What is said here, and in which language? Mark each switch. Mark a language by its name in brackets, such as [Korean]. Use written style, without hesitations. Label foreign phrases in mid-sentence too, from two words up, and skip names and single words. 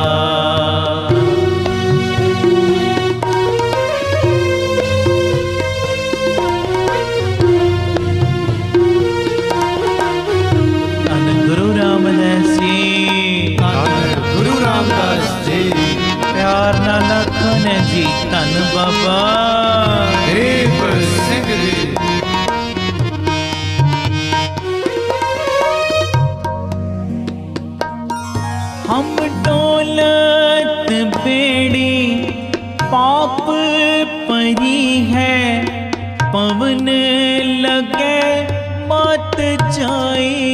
[Punjabi] ਧੰਨ ਗੁਰੂ ਰਾਮਦਾਸ ਜੀ, ਗੁਰੂ ਰਾਮਦਾਸ ਜੀ, ਪਿਆਰ ਨਾਲ ਆਖਣ ਜੀ ਧੰਨ ਬਾਬਾ ਦੀਪ ਸਿੰਘ ਜੀ। ਹਮ ਡੋਲਤ ਬੇੜੀ ਪਾਪ ਪਰੀ ਹੈ, ਪਵਨ ਲਗੇ ਮਤ ਜਾਈ।